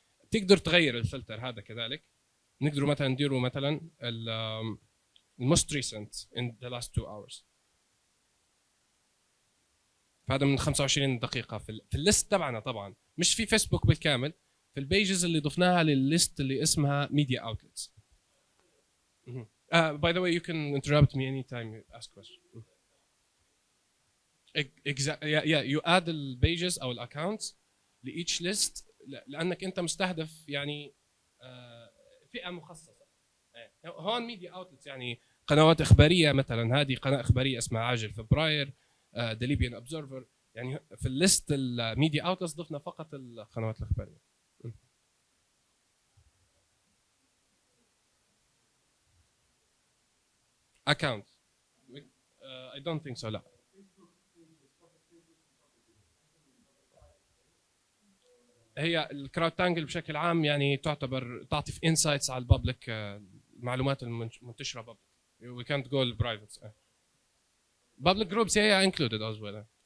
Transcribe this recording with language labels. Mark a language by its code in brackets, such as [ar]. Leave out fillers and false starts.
[ar] تقدر تغير الفلتر هذا كذلك. نقدر مثلا نديره مثلا [en] most recent in the last 2 hours. [ar] فهذا من 25 دقيقة في الليست تبعنا، طبعا مش في فيسبوك بالكامل، في البيجز اللي ضفناها للليست اللي اسمها media outlets. [en] By the way, you can interrupt me anytime you ask question. Exactly. Yeah, you add the pages او accounts لeach list [ar] لانك انت مستهدف يعني فئة مخصصة. هون media outlets يعني قنوات اخبارية، مثلا هذه قناة اخبارية اسمها عاجل فبراير، The Libyan Observer. يعني في الليست الميديا اوتلتس ضفنا فقط القنوات الاخباريه. [en] Account. I don't think so. لا. [ar] هي الكراود تانجل بشكل عام يعني تعتبر تعطي في انسايتس على الببليك، المعلومات المنتشره ببليك. [en] We can't go private. Public groups هي included as well.